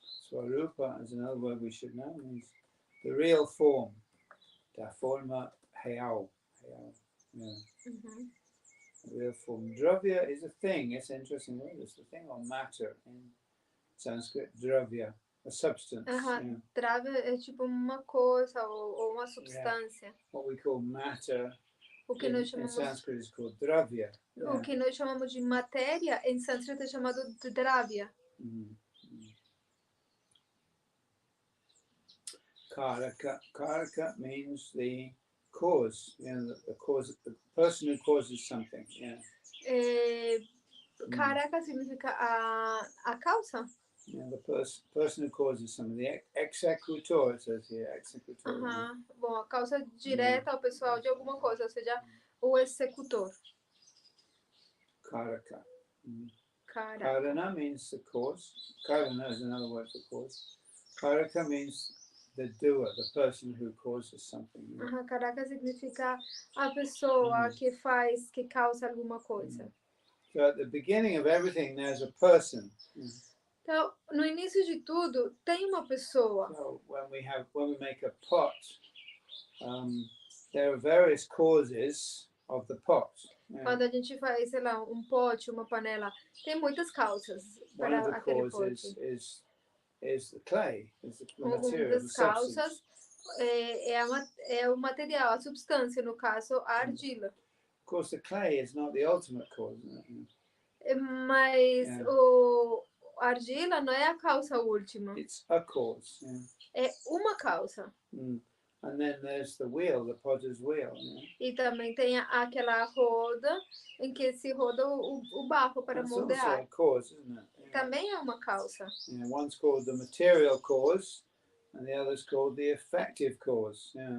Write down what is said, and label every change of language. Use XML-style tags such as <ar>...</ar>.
<en>Swarupa is another word we should know. It means the real form.</en> <pt>Da forma real.</pt> <en>Yeah. The real form. Dravya is a thing. It's an interesting word. It's the thing or matter in Sanskrit. Dravya, a substance. Yeah.</en> <pt>Dravya é tipo uma coisa ou uma substância.</pt> <en>Yeah. What we call matter in Sanskrit is called dravya. Yeah.</en> <pt>O que nós chamamos de matéria em sânscrito é chamado de dravya.</pt> <en>Karaka means the cause, the cause, the person who causes something. Yeah.</en> <pt>Karaka significa a causa.</pt> <en>Yeah, the person who causes something, the executor, it says here, executor.</en> <pt>Bom, a causa direta ao pessoal de alguma coisa, ou seja, o executor.</pt> <en>Karaka. Karana means the cause. Karana is another word for cause. Karaka means the doer, the person who causes something.</en> <pt>Karaka significa a pessoa que faz, que causa alguma coisa.</pt> <en>So at the beginning of everything, there's a person.</en> <pt>Então, no início de tudo, tem uma pessoa.</pt> <en>So when we make a pot, there are various causes of the pot. Yeah.</en> <pt>Quando a gente faz, sei lá, pote, uma panela, tem muitas causas para aquele pote.</pt> <en>One of the causes is the clay, is the material,</en> <pt>das causas é o material, a substância, no caso, a argila.</pt> <en>Of course, the clay is not the ultimate cause.</en> <pt>Mas a argila não é a causa última.</pt> <en>It's a cause.</en> <pt>É uma causa.</pt> <en>And then there's the wheel, the potter's wheel.</en> <pt>E também tem aquela roda em que se roda o barro para moldear.</pt> <en>That's also a cause, isn't it?</en> <pt>Também é uma causa.</pt> <en>One's called the material cause, and the other's called the effective cause.</en>